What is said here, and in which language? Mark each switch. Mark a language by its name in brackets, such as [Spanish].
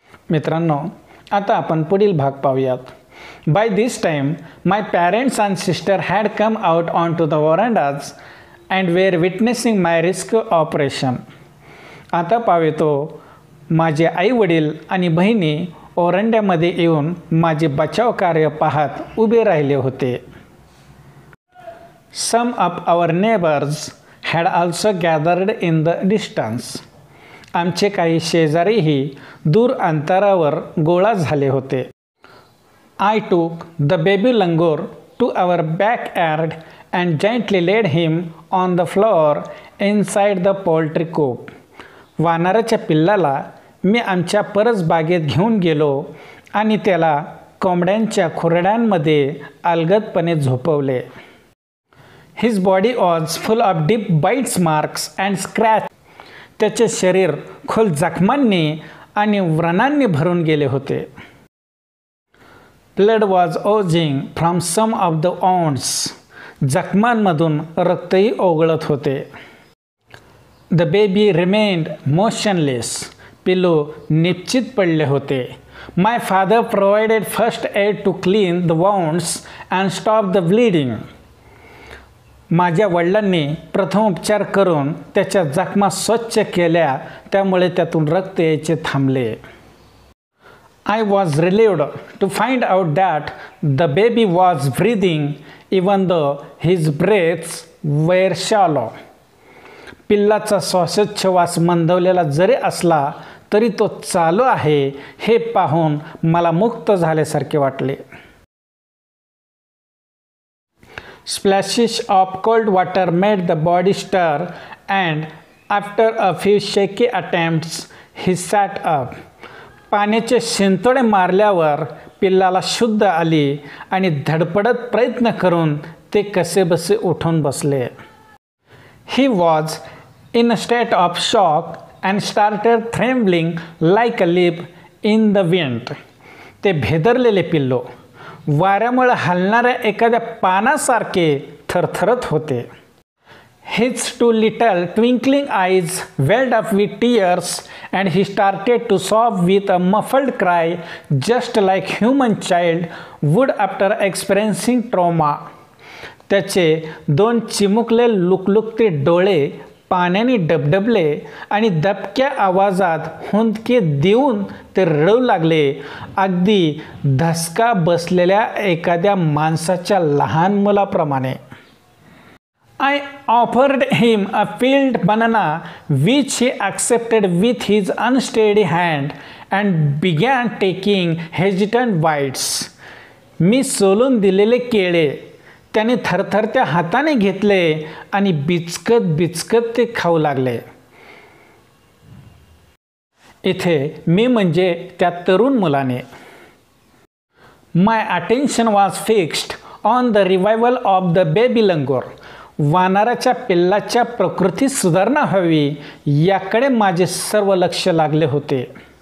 [Marathi] मित्रांनो, आता आपण पुढील भाग पाहूयात. [English] By this time, my parents and sister had come out onto the verandas and were witnessing my rescue operation. [Marathi] आता पाहतो माझे आई वडील आणि बहिणी ओरंड्यामध्ये येऊन माझे बचाव कार्य पाहत उभे राहिले होते. [English] Some of our neighbors had also gathered in the distance. [Marathi] आमचे काही शेजारीही दूर अंतरावर गोळा झाले होते. [English] I took the baby langur to our backyard and gently laid him on the floor inside the poultry coop. [Marathi] वानराच्या पिल्लाला मी आमच्या परसबागेत घेऊन गेलो आणि त्याला कोंबड्यांच्या खुरड्यांमध्ये अलगदपणे झोपवले. [English] His body was full of deep bites marks and scratches. [Marathi] त्याचे शरीर खोल जखमांनी आणि व्रणांनी भरून गेले होते. [English] Blood was oozing from some of the wounds. [Marathi] जखमांमधून रक्तही ओघळत होते. [English] The baby remained motionless. [Marathi] पिल्लू निश्चित पडले होते. [English] My father provided first aid to clean the wounds and stop the bleeding. [Marathi] माझ्या वडिलांनी प्रथमोपचार करून त्याच्या जखमा स्वच्छ केल्या, त्यामुळे त्यातून रक्त यायचे थांबले. [English] I was relieved to find out that the baby was breathing even though his breaths were shallow. [Marathi] पिल्लाचा श्वासोच्छवास मंदवलेला जरी असला तरी तो चालू आहे हे पाहून मला मुक्त झाल्यासारखे वाटले. [English] Splashes of cold water made the body stir and after a few shaky attempts he sat up. [Marathi] पाण्याचे शिंतोडे मारल्यावर पिल्लाला शुद्ध आली आणि धडपडत प्रयत्न करून ते कसेबसे उठून बसले. [English] He was in a state of shock and started trembling like a leaf in the wind. [Marathi] ते भेदरलेले पिल्लो वाऱ्यामुळे हलणाऱ्या एखाद्या पानासारखे थरथरत होते. [English] His two little twinkling eyes welled up with tears and he started to sob with a muffled cry just like human child would after experiencing trauma. [Marathi] त्याचे दोन चिमुकले लुकलुकते डोळे पाण्याने डबडबले आणि दबक्या आवाजात हुंदके देऊन ते रडू लागले, अगदी धसका बसलेल्या एखाद्या माणसाच्या लहान मुलाप्रमाणे. [English] I offered him a peeled banana which he accepted with his unsteady hand and began taking hesitant bites. [Marathi] मी सोलून दिलेले केळे त्याने थरथरत्या हाताने घेतले आणि बिचकत बिचकत ते खाऊ लागले. इथे मी म्हणजे त्या तरुण मुलाने. [English] My attention was fixed on the revival of the baby langur. [Marathi] वानराच्या पिल्लाच्या प्रकृतीत सुधारणा व्हावी याकडे माझे सर्व लक्ष लागले होते.